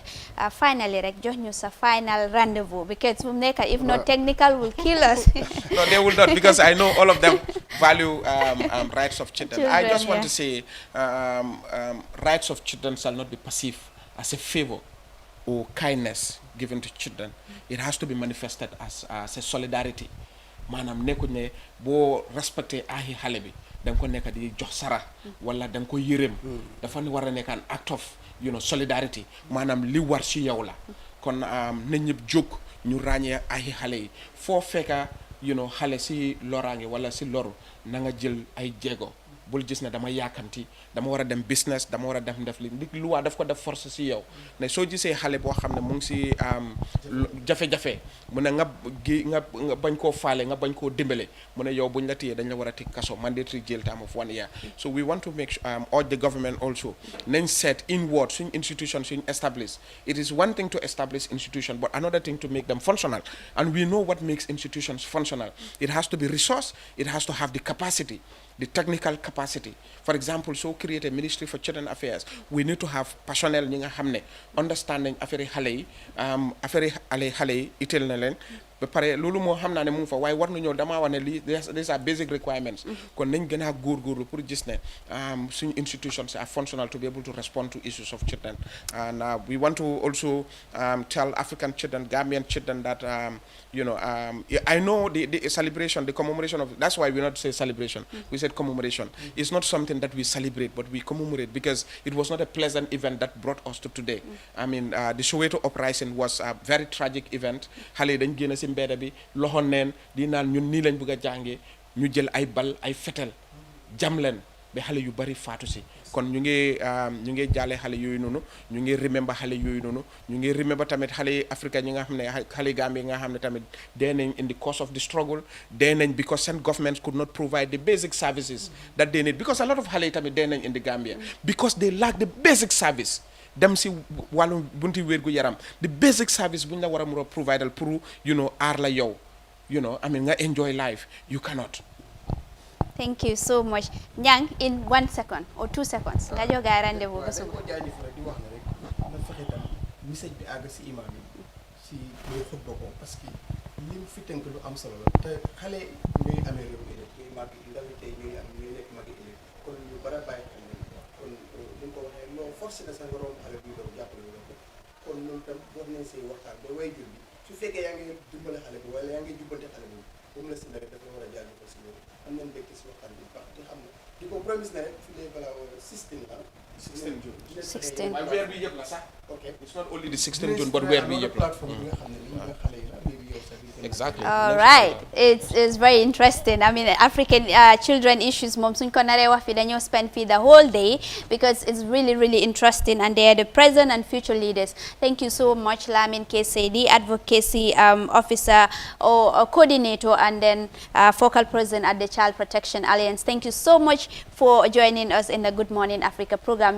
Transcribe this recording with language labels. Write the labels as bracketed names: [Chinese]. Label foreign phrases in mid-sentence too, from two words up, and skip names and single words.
[English] Finally, Rek, join us a final rendezvous because if not technical, will kill us. No, they will not, because I know all of them value rights of children. I just want to say rights of children shall not be perceived as a favor or kindness given to children. It has to be manifested as a solidarity. [Wolof] Manam nekkuñ ne boo respecté ahi xale bi da nga ko nekk di jox sara wala da nga ko yërëm dafa war a nekk [English] an act of solidarity [Wolof] maanaam li war ci yow la kon na ñëpp jóg ñu ràññee ahi xale yi foo fekka xale si loraange wala si loru na nga jël ay jéego bul gis ne dama yaakamti dama war a dem business dama war a def li ndig luwaa daf ko def force si yow ne soo gisee xale boo xam ne mu ngi si jafe-jafe mu ne nga bañ koo faale nga bañ koo dimbale mu ne yow buñ la téyee dañ la war a tëj kaso [English] mandatory jail time of 1 year. So we want to make urge the government also nañ set inward suñ institution suñ establish. It is one thing to establish institution but another thing to make them functional, and we know what makes institutions functional. It has to be resource, it has to have the capacity, the technical capacity. For example, so create a Ministry for Children Affairs, we need to have personnel [Wolof] ñi nga xam ne understanding affaire xale yi itel na leen ba pare loolu moo xam naa ne mu ngi fa waaye war nañoo damaa wax ne lii [English] these are basic requirements [Wolof] kon nañ gën a góorgóorlu pour gis ne suñu [English] institutions are functional to be able to respond to issues of children. And we want to also tell African children, Gambian children that I know the celebration, the commemoration of, that's why we not say celebration, we said commemoration. It's not something that we celebrate, but we commemorate because it was not a pleasant event that brought us to today. I mean, the Soweto uprising was a very tragic event. [Wolof] Xale dañ génn ci mbedd bi loxo neen di naan ñun nii lañ bëgg a jàngee ñu jël ay bal ay fetel jam leen ba xale yu bari faatu si kon ñu ngi jaale xale yooyu noonu ñu ngi remember xale yooyu noonu ñu ngi remember tamit xale Africa ñi nga xam ne xale Gambie nga xam ne tamit dee nañ [English] in the course of the struggle [Wolof] dee nañ [English] because seen governments could not provide the basic services that they need, because a lot of [Wolof] xale yi tamit dee nañ [English] in the Gambia because they lack the basic service. [Wolof] Dem si wàllu bunti wérgu yaram [English] the basic service [Wolof] bu ñu la war a mën a provider pour aar la yow [English] I mean [Wolof] nga [English] enjoy life, you cannot. Thank you so much. Nyang, in 1 second or 2 seconds [Wolof] nga jox gaay rendez-vous ba suba. di wax ne rek na fexe tam message bi àgg si imam yi si muy xutba ko [French] parce que [Wolof] lim fi tënk lu am solo la te xale ñooy amee réew mi rek ñooy màgg ndaw yi tey ñooy nekk màgg ëllëg kon ñu bara bàyyi xel kon li nga ko waxee non force na sa borom xale buy daw jàppale ñu ko kon ñun tam war nañ see waxtaan ba way jur bi su fekkee yaa ngi dimbale xale bi wala yaa ngi jubbante xale bi bu mu la si rek dafa war a jàng ko si loolu am nañ mbégte si waxtaan bi baax di xam ne di ko promise na rek fi lay balaa 16 la 16 June. 16 waaye weer bi yëpp la sax. ok [English] It's not only the 16 June but [Wolof] weer bi yëpp la. plateforme bi nga xam ne li nga xale yi la léegi yow sax [English] Exactly. All right, it's very interesting. I mean, African children issues, [Wolof] mom suñ ko naree wax fi dañoo [English] spend fi the whole day because it's really interesting, and they are the present and future leaders. Thank you so much, Lamin KCD, advocacy officer or coordinator, and then focal president at the Child Protection Alliance. Thank you so much for joining us in the Good Morning Africa program.